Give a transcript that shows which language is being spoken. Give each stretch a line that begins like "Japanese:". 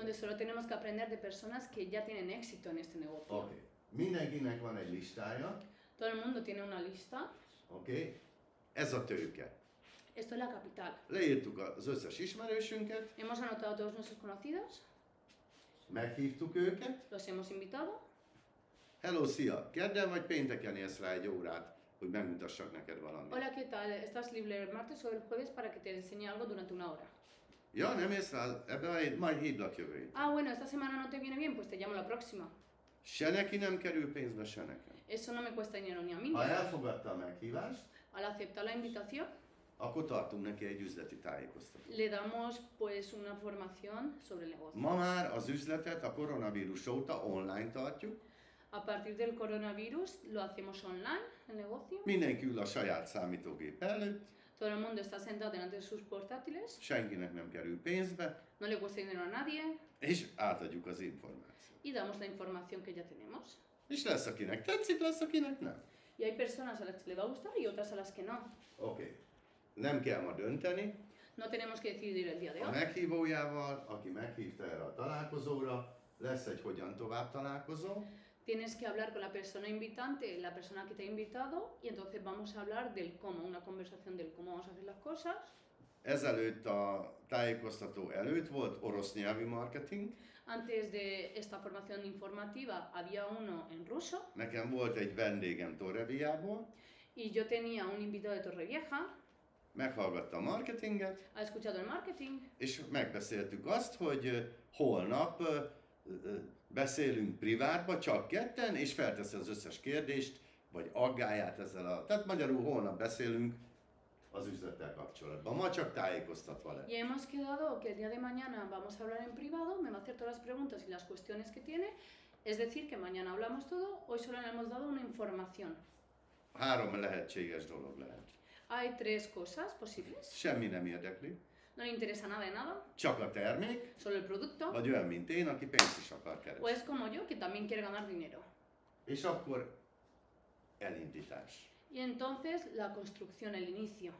Spanish: donde solo tenemos que aprender de personas que ya tienen éxito en este negocio.
Hungarian: Oké. Mindenkinek van egy listája,
Spanish: Todo el mundo tiene una lista.
Hungarian: oké? Ez a tőke.
Spanish: Esto es la capital.
Hungarian: Leírtuk az összes ismerősünket,
Spanish: Hemos anotado a todos nuestros conocidos,
Hungarian: meghívtuk őket.
Spanish: los hemos invitado.
Hungarian: Hello, szia! Kedden vagy pénteken érsz rá egy órát, hogy megmutassak neked valamit?
Spanish: Hola, ¿qué tal? ¿Estás libre el martes o el jueves para que te enseñe algo durante una hora?
Hungarian: Ja, nem érsz rá? Ebben majd hívlak jövő héten.
Spanish: Ah, bueno, esta semana no te viene bien, pues te llamo la próxima.
Hungarian: Se neki nem kerül pénzbe, se nekem.
Spanish: Eso no me cuesta dinero ni a mí.
Hungarian: Ha elfogadta a meghívást,
Spanish: Al aceptar la invitación,
Hungarian: akkor tartunk neki egy üzleti tájékoztatót.
Spanish: le damos pues una formación sobre el negocio.
Hungarian: Ma már az üzletet a koronavírus óta online tartjuk.
Spanish: A partir del coronavirus lo hacemos online, el negocio.
Hungarian: Mindenki ül a saját számítógép előtt,
Spanish: Todo el mundo está sentado delante de sus portátiles,
Hungarian: senkinek nem kerül pénzbe,
Spanish: no le cuesta dinero a nadie
Hungarian: és átadjuk az információt.
Spanish: y damos la información que ya tenemos.
Hungarian: És lesz, akinek tetszik, lesz, akinek nem.
Spanish: Y hay personas a las que le va a gustar y otras a las que no.
Hungarian: Oké. Nem kell ma dönteni.
Spanish: No tenemos que decidir el día de
Hungarian: A
Spanish: hoy.
Hungarian: meghívójával, aki meghívta erre a találkozóra, lesz egy hogyan tovább találkozó.
Spanish: Tienes que hablar con la persona invitante, la persona que te ha invitado, y entonces vamos a hablar del cómo, una conversación del cómo vamos a hacer las cosas.
Hungarian: Ezelőtt a tájékoztató előtt volt orosz nyelvi marketing.
Spanish: Antes de esta formación informativa había uno en ruso
Hungarian: Nekem volt egy vendégem Torreviából,
Spanish: y yo tenía un invitado de Torrevieja,
Hungarian: meghallgatta a marketinget,
Spanish: ha escuchado el marketing
Hungarian: és megbeszéltük azt, hogy holnap beszélünk privátba, csak ketten, és felteszi az összes kérdést, vagy aggáját ezzel a... Tehát magyarul holnap beszélünk az üzlettel kapcsolatban. Ma csak tájékoztatva lett.
Spanish: y hemos quedado que el día de mañana vamos a hablar en privado, me va a hacer todas las preguntas y las cuestiones que tiene, es decir, que mañana hablamos todo, hoy solo le hemos dado una información.
Hungarian: 3 lehetséges dolog lehet.
Spanish: Hay 3 cosas posibles,
Hungarian: Semmi nem érdekli,
Spanish: no le interesa nada de nada,
Hungarian: csak a termék,
Spanish: solo el producto,
Hungarian: vagy olyan, mint én, aki pénzt is akar
Spanish: o
Hungarian: keresni.
Spanish: es como yo que también quiere ganar dinero.
Hungarian: És akkor elindítás.
Spanish: Y entonces la construcción, el inicio.